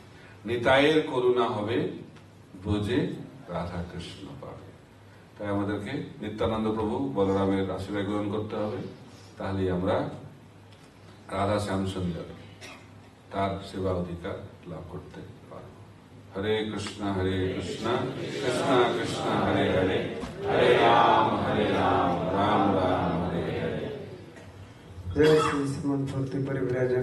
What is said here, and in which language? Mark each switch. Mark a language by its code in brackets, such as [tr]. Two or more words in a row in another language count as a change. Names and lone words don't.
[bn] নিতাইয়ের করুণা হবে, ব্রজে রাধা কৃষ্ণ পাবে। তাই আমাদেরকে নিত্যানন্দ প্রভু বলরামের আশীর্বাদ গ্রহণ করতে হবে, তাহলেই আমরা রাধা শ্যাম সুন্দর তার সেবা অধিকার লাভ করতে পারব। [sa] হরে কৃষ্ণ কৃষ্ণ কৃষ্ণ হরে হরে, হরে রাম রাম রাম হরে হরে। जय श्री श्रीमद् भक्ति परिव्राजक।